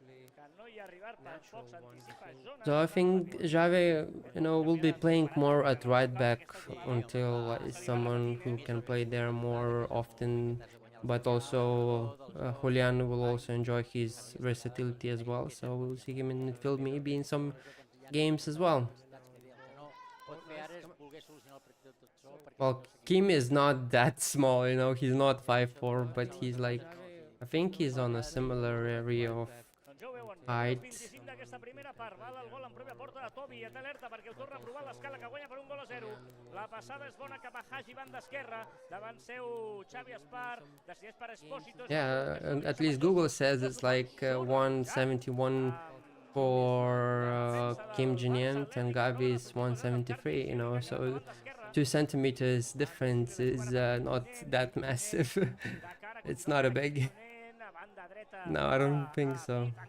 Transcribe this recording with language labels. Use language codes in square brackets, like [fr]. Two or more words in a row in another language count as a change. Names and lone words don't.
[en] So I think Xavi, will be playing more at right back until someone who can play there more often, but also Julian will also enjoy his versatility as well, so we'll see him in midfield maybe in some games as well. Well, Kim is not that small, he's not 5'4", but he's like, I think he's on a similar area of [ca] Ja ho veuen, [en] Right. [ca] 25 d'aquesta primera part, val el gol en pròpia porta de Tobi, té alerta perquè ho torna a provar l'escala, que guanya per 1-0. La passada és bona cap a Hagi, banda esquerra, davant seu Xavi Espar, decideix per Espósito. [en] Yeah, at least Google says it's like 171 for Kim Jin-young and Gavi is 173, you know, so 2 centimeters difference is not that massive. It's not a big. No, I don't think so.